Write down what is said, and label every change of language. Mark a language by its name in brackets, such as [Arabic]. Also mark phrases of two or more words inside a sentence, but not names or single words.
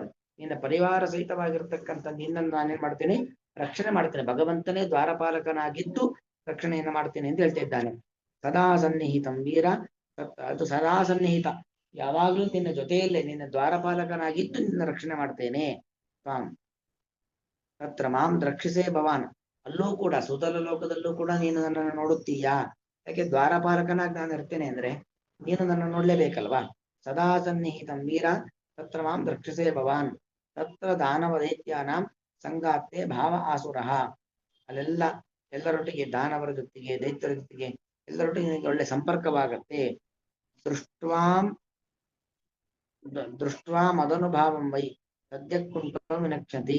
[Kannada] ನಿನ್ನ ಪರಿವಾರ ಸಹಿತವಾಗಿರ್ತಕ್ಕಂಥ ನಿನ್ನನ್ನು ನಾನೇನ್ ಮಾಡ್ತೇನೆ, ರಕ್ಷಣೆ ಮಾಡ್ತೇನೆ. ಭಗವಂತನೇ ದ್ವಾರಪಾಲಕನಾಗಿದ್ದು ರಕ್ಷಣೆಯನ್ನು ಮಾಡ್ತೇನೆ ಅಂತ ಹೇಳ್ತಾ ಇದ್ದಾನೆ. [Sanskrit] ಸದಾ ಸನ್ನಿಹಿತಂ ವೀರ, [Kannada] ಅದು ಸದಾ ಸನ್ನಿಹಿತ, ಯಾವಾಗಲೂ ನಿನ್ನ ಜೊತೆಯಲ್ಲೇ, ನಿನ್ನ ದ್ವಾರಪಾಲಕನಾಗಿದ್ದು ನಿನ್ನ ರಕ್ಷಣೆ ಮಾಡ್ತೇನೆ. [Sanskrit] ತ್ವಾಂ ತತ್ರ ಮಾಂ ರಕ್ಷಿಸೇ ಭವಾನ್. [Kannada] ಅಲ್ಲೂ ಕೂಡ ಸುತಲ ಲೋಕದಲ್ಲೂ ಕೂಡ ನೀನು ನನ್ನನ್ನು ನೋಡುತ್ತೀಯಾ. ಯಾಕೆ ದ್ವಾರಪಾಲಕನಾಗಿ ನಾನು ಇರ್ತೇನೆ ಅಂದ್ರೆ ನೀನು ನನ್ನ ನೋಡ್ಲೇಬೇಕಲ್ವಾ. [Sanskrit] ಸದಾ ಸನ್ನಿಹಿತಂ ವೀರ ತತ್ರ ಮಾಂ ರಕ್ಷಿಸೇ ಭವಾನ್. ತತ್ರ ದಾನವ ದೈತ್ಯಾನಾಂ ಸಂಗಾತೆ ಭಾವ ಆಸುರಃ. [Kannada] ಅಲ್ಲೆಲ್ಲ ಎಲ್ಲರೊಟ್ಟಿಗೆ, ದಾನವರ ಜೊತೆಗೆ, ದೈತ್ಯರ ಜೊತೆಗೆ ಎಲ್ಲರೊಟ್ಟಿಗೆ ನಿನಗೆ ಒಳ್ಳೆ ಸಂಪರ್ಕವಾಗತ್ತೆ. [Sanskrit] ದೃಷ್ಟ್ವಾ ಮದನುಭಾವಂ ವೈ ಸದ್ಯ ಕುಂಟೋ ವಿನಕ್ಷತಿ.